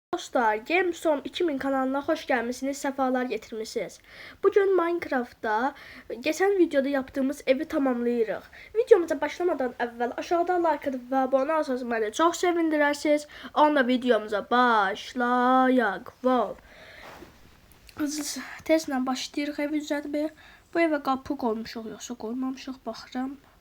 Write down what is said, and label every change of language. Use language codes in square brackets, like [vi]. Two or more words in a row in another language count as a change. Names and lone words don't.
[tr] Dostlar, GameStorm 2000 kanalına hoş gelmişsiniz, sefalar getirmişsiniz. Bugün Minecraft'ta geçen videoda yaptığımız evi tamamlayırıq. [az] Videomuza başlamadan əvvəl aşağıda like edib və abunə olsanız məni çox sevindirərsiniz. Onunla videomuza başlayaq. Wow. Tezlə başlayırıq evi düzəltməyə. Bu evə qapı qoymuşuq, yoxsa qoymamışıq, baxıram.